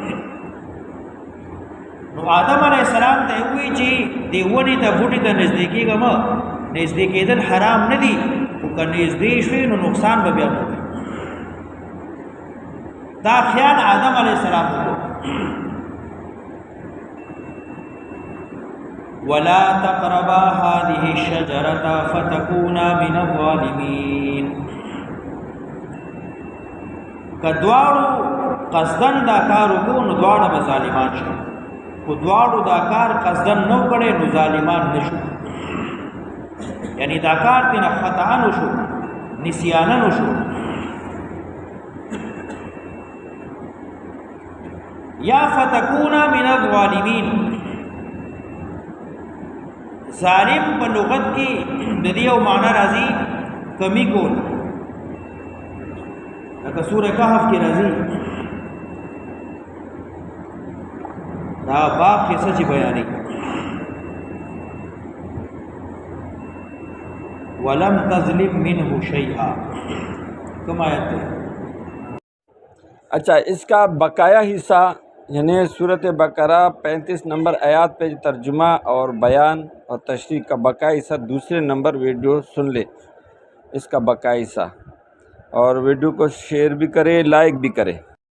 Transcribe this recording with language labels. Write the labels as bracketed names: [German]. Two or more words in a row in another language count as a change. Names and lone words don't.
[Pashto] نو آدم علیہ السلام ته وی چې دی ونې ته بوټي ته نږدې کېږه مه، نږدې کېدل حرام نه دي، خو که نږدې شوې نو نقصان به بیا وکړي. دا خیال آدم علیہ السلام وکړو. [Arabic] ولا تقربا هذه الشجرة فتكونا من الظالمين. [Pashto] کدواړو قصدن دا کار وکړو نو دواړه به ظالمان شي، خو دواړو دا کار قصدن نو کړی نو ظالمان نشو. یعنی دا کار تینا خطا نشو، نسیانا نشو. [Arabic] یا فتکونا من الظالمین، [Pashto] ظالم په لغت کې د دې یو معنی راځي کمی کول، لکه سورہ کہف کې راځي دا باب کې سچ بیانې [Arabic] ولم تظلم منه شیئا. [Urdu] کم آیت ہے؟ اچھا، اس کا بقایا حصہ یعنی صورت بقرہ 35 نمبر آیات پہ ترجمہ اور بیان اور تشریح کا بقایا حصہ دوسرے نمبر ویڈیو سن لے، اس کا بقایا حصہ، اور ویڈیو کو شیئر بھی کرے، لائک بھی کرے.